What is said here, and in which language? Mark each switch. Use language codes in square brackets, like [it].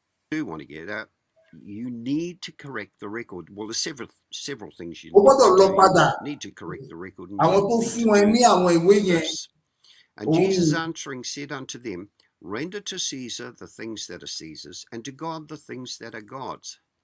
[en] Do want to get out, you need to correct the record. Well, there's several things you [yo] O gbọ́dọ̀ lọ padà. [en] need to correct the record. [yo] Àwọn tó fún ẹ ní àwọn ìwé yẹn. [en] And Jesus answering said unto them, render to Caesar the things that are Caesar's, and to God the things that are God's.